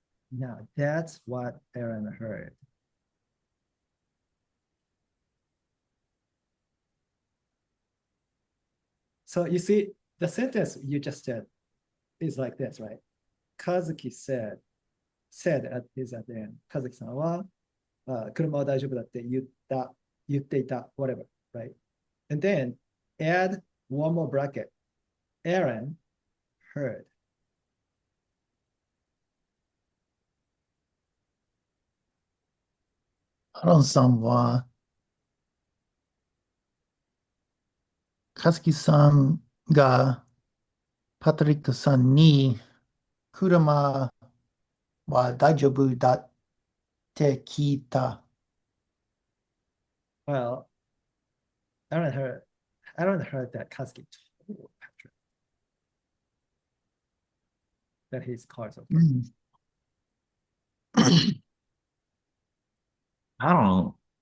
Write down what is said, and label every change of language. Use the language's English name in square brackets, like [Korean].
[English] Now, that's what Aaron heard. So you see, the sentence you just said is like this, right? Kazuki said is at the end. [Japanese] Kazuki さんは、車は大丈夫だって言っていた、 [English] whatever, right? And then add one more bracket. Aaron heard. [Japanese] アロンさんは、カズキさんがパトリックさんに車は大丈夫だって聞いた。 [English] Well, Aaron heard that Kazuki told Patrick that his car is okay. [Japanese] うん [English] I don't know.